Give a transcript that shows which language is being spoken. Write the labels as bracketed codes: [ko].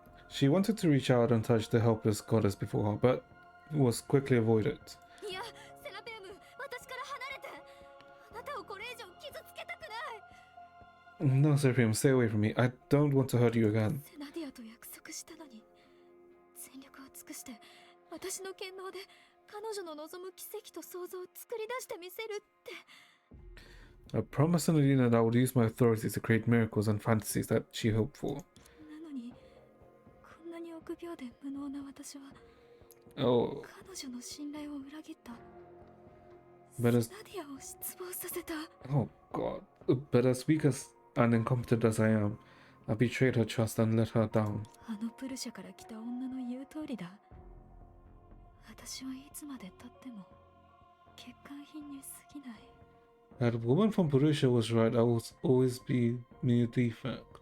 [en] She wanted to reach out and touch the helpless goddess before her, but was quickly avoided. [ja] いや、セラペム、私から離れて。あなたをこれ以上傷つけたくない。 [en] No, Seraphim, stay away from me. I don't want to hurt you again. [ja] セナディアと約束したのに、全力を尽くして私の権能で彼女の望む奇跡と想像を作り出してみせるって。 [en] I promised Annalena that I would use my authority to create miracles and fantasies that she hoped for. [ja] なのにこんなに臆病で無能な私は [en] Oh, [ja] 彼女の信頼を裏切った。 [en] but as [ja] スタディアを失望させた。 [en] oh god, but as weak as and incompetent as I am, I betrayed her trust and let her down. [ja] あのプルシャから来た女の言う通りだ。私はいつまで経っても欠陥品に過ぎない。 [en] That woman from Borussia was right. I will always be mere defect.